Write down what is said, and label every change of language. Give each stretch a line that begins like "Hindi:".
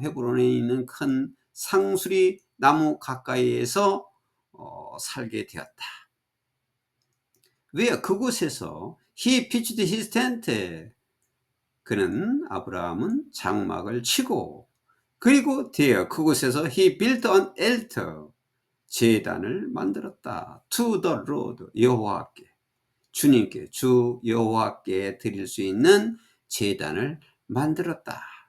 Korean: 헤브론에 있는 큰 상수리 나무 가까이에서 살게 되었다. 왜 그곳에서
English: he pitched his tent.
Korean: 그는 아브라함은 장막을 치고 그리고 그곳에서
English: he built an altar.
Korean: 제단을 만들었다.
English: To the Lord,
Korean: 여호와께, 주님께, 주 여호와께 드릴 수 있는 제단을 만들었다.